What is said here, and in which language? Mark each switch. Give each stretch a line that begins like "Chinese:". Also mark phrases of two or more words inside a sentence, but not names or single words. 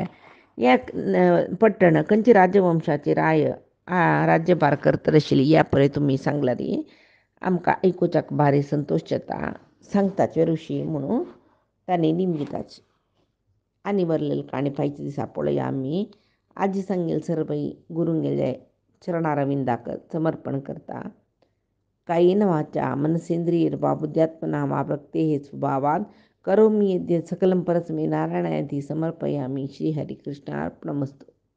Konkani: या पट्टण खंयची राजवंशाची राज्यभार करत आशिल्ली या पळय तुम्ही सांगला री आमकां आयकुच्याक भारी संतोष जाता सांगताचे ऋषी म्हणून तांणी निमगिताची. आनी वरलेली काणी फायच्या दिसा पळोवया आमी. आजी सांगेल सरभई गुरुंगेले चरणारविंदाक समर्पण करता.
Sanskrit: कायेन वाचा मनसेंद्रियर्वा बुद्ध्यात्मना वा प्रकृतेः स्वभावात् करोमि यद्यत् सकलं परस्मै नारायणायति समर्पयामि. श्रीहरिकृष्णार्पणमस्तु.